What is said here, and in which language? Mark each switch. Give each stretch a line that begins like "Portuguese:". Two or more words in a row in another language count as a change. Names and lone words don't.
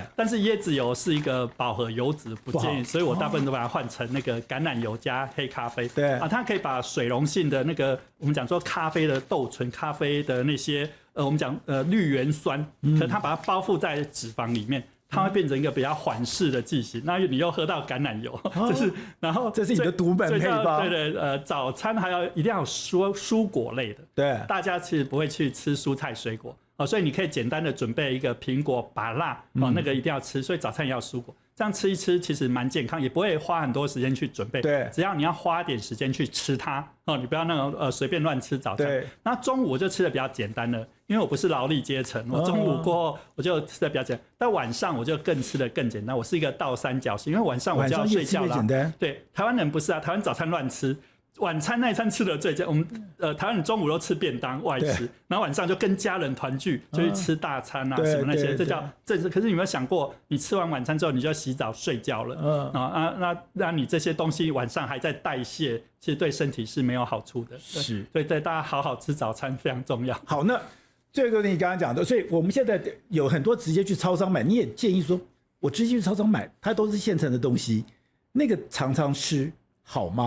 Chinese: 但是椰子油是一個飽和油脂，不建議，所以我大部分都把它換成那個橄欖油加黑咖啡。對。啊，它可以把水溶性的那個我們講說咖啡的豆醇、咖啡的那些我們講綠原酸，可是它把它包覆在脂肪裡面。它會變成一個比較緩釋的劑型，那你又喝到橄欖油，然後這是你的獨門配方。對，早餐還一定要有蔬果類的。對，大家其實不會去吃蔬菜水果，所以你可以簡單的準備一個蘋果、芭樂，那個一定要吃，所以早餐也要蔬果。這樣吃一吃，其實蠻健康，也不會花很多時間去準備。對，只要你要花點時間去吃它，你不要那種隨便亂吃早餐。對，那中午我就吃的比較簡單了，因為我不是勞力階層，我中午過後我就吃的比較簡單。但晚上我就吃的更簡單，我是一個倒三角形，因為晚上我就要睡覺了。對，台灣人不是啊，台灣早餐亂吃。晚餐那一餐吃的最簡單，我們台灣人中午都吃便當外吃，然後晚上就跟家人團聚，就去吃大餐啊什麼那些，這叫正式。可是你有沒有想過，你吃完晚餐之後你就要洗澡睡覺了那你這些東西晚上還在代謝，其實對身體是沒有好處的。是，所以大家好好吃早餐非常重要。好，那最後一個你剛剛講的，所以我們現在有很多直接去超商買，你也建議說，我直接去超商買，它都是現成的東西，那個常常吃好嗎？